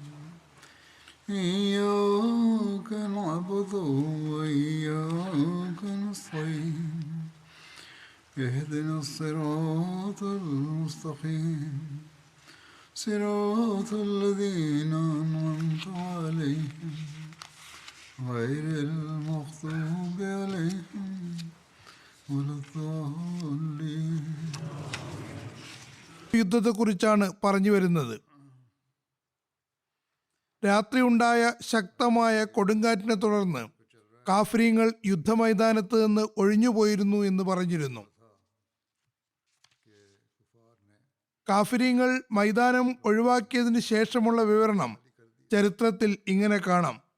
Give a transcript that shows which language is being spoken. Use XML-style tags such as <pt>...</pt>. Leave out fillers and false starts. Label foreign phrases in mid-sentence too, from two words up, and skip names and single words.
<ar>إياك نعبد وإياك نستعين اهدنا الصراط المستقيم صراط الذين أنعمت عليهم غير المغضوب عليهم ولا الضالين.</ar> <ml>യുദ്ധത്തെക്കുറിച്ചാണ് പറഞ്ഞു വരുന്നത്. രാത്രി ഉണ്ടായ ശക്തമായ കൊടുങ്കാറ്റിനെ തുടർന്ന് കാഫിരീങ്ങൾ യുദ്ധമൈതാനത്ത് നിന്ന് ഒഴിഞ്ഞുപോയിരുന്നു എന്ന് പറഞ്ഞിരുന്നു. കാഫിരീങ്ങൾ മൈതാനം ഒഴിവാക്കിയതിന് ശേഷമുള്ള വിവരണം ചരിത്രത്തിൽ ഇങ്ങനെ കാണാം.</ml>